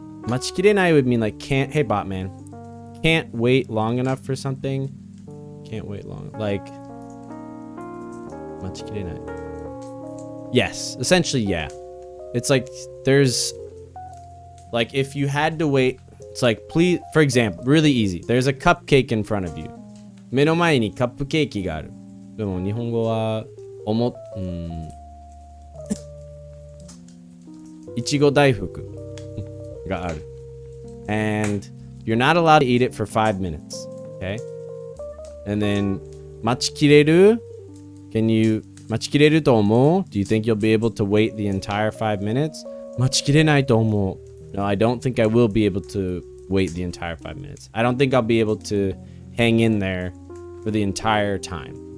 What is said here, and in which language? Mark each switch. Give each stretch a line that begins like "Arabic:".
English: Machikirenai would mean like can't. Hey, Botman. Can't wait long enough for something. Can't wait long. Like. Machikirenai. Yes. Essentially, yeah. It's like there's. Like if you had to wait. It's like, please. For example, really easy. There's a cupcake in front of you.
Japanese: 目の前にカップケーキがある。でも日本語はいちご大福がある。
English: And you're not allowed to eat it for 5 minutes. Okay? And then
Japanese: 待ちきれる?
English: Can you
Japanese: 待ちきれると思う?
English: Do you think you'll be able to wait the entire 5 minutes?
Japanese: 待ちきれないと思う.
English: No, I don't think I will be able to wait the entire 5 minutes. I don't think I'll be able to hang in there for the entire time.